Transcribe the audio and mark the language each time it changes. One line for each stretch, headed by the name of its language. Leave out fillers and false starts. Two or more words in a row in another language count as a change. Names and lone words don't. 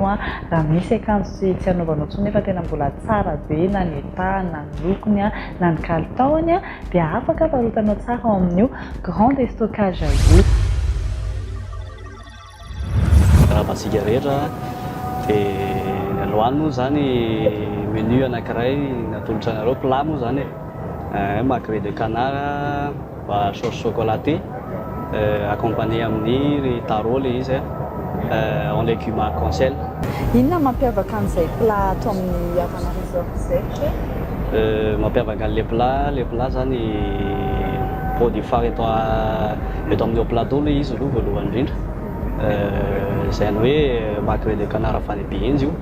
Malagasy: Raha misy akanjo tsy anaovanao intsony nefa tena mbola tsara be na ny etahany na ny lokony na ny kalitaony dia afaka varotanao tsara ao amin'io
French: grand déstockage
Malagasy: io. Raha masika rehetra dia ny alohan'ny moa zany menu anankiray natolotra anareo plat moa zany
French: macré de canard sauce chocolaté accompagné
Malagasy: amin'ny tarôle izy
French: en légumes arc-en-ciel.
Malagasy: Inona mampiavaka an'izay plat ato amin'ny Havana Resort izay? Mampiavaka an'le plat zany
French: produit phare
Malagasy: eto amin'io plateau le izy aloha voalohany indrindra. Izay ny hoe
French: macré de canard
Malagasy: afany be izy io.